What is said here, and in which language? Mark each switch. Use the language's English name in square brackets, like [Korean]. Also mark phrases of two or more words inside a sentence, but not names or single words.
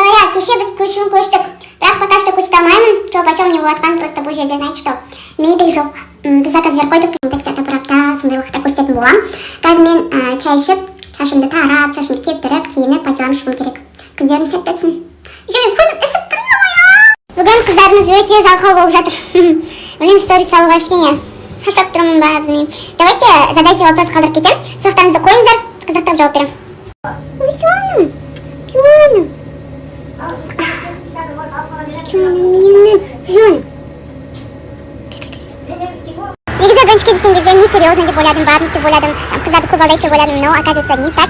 [Kazakh] кеше біз көштік. Бірақ пока что көрсете алмаймын. [Russian] Что почем [Kazakh] не болатқан, просто бұл жерде [Russian] знаете что? [Kazakh] Мебель жоқ. Біз заказ беріп қойдық. Где-то бір апта сондай уақытта көрсететін болам. Қазір мен чай ішіп, шашымды тарап, шашымды кептіріп, киініп, патиламды шығуым керек. Күндерім сәтті өтсін. Және көзім ісіп тұр ма? Бүгін қыздарымыз өте жалқау болып жатыр. Білмеймін, сторис салуға кішкене шаршап тұрмын ба, білмеймін. [Russian] Давайте задайте вопрос [Kazakh] қалдырып кетем. Сұрақтарыңызды қойыңыздар, қызықтап жауап беремін. Негізі бірінші кездескен кезде [Russian] не серьезно [Kazakh] деп ойладым, бабник деп ойладым, қыздарды көп алдайды деп ойладым, [Russian] но оказывается не так.